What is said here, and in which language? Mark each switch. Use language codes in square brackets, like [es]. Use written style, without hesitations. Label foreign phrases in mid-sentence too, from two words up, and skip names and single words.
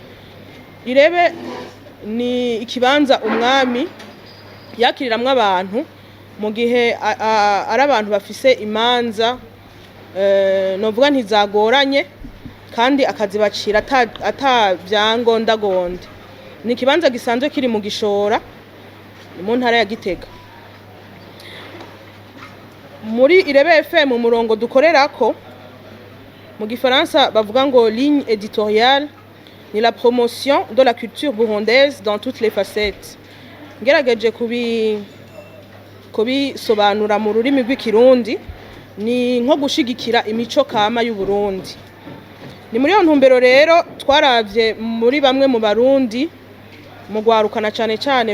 [rn] Irebe ni ikibanza umwami yakiriramwe abantu mu gihe ari abantu bafise imanza novuga ntizagoranye kandi akazibacira ata vyangondagonde. Ni ikibanza gisanzwe kiri mu Gishora mu ntara ya Gitega. Muri Irebe FM umurongo dukorerako mu Gifaransa bavuga ngo [fr] ligne éditoriale ni la promotion de la culture burundaise dans toutes les facettes. [rn] Ngerageje kubisobanura mu rurimi rw'ikirundi ni nko gushigikira imico kama y'u Burundi. Ni muri yo ntumbero rero twaravye muri bamwe mu Barundi mu gwarukana cyane